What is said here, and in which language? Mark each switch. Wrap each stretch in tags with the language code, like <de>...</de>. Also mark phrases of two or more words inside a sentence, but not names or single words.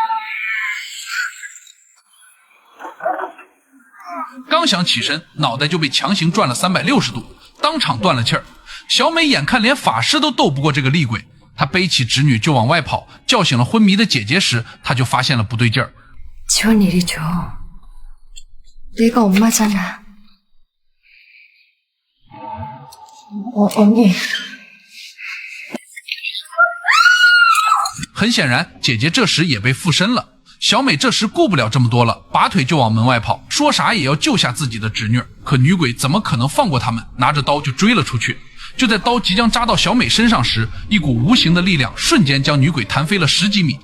<zh>刚想起身，脑袋就被强行转了360度，当场断了气儿。小美眼看连法师都斗不过这个厉鬼，她背起侄女就往外跑，叫醒了昏迷的姐姐时，她就发现了不对劲儿。</zh> <ko>지원 이리 줘. 내가 엄마잖아. 언니.</ko> <zh>很显然，姐姐这时也被附身了。小美这时顾不了这么多了，拔腿就往门外跑，说啥也要救下自己的侄女。可女鬼怎么可能放过他们，拿着刀就追了出去。就在刀即将扎到小美身上时，一股无形的力量瞬间将女鬼弹飞了10几米。</zh>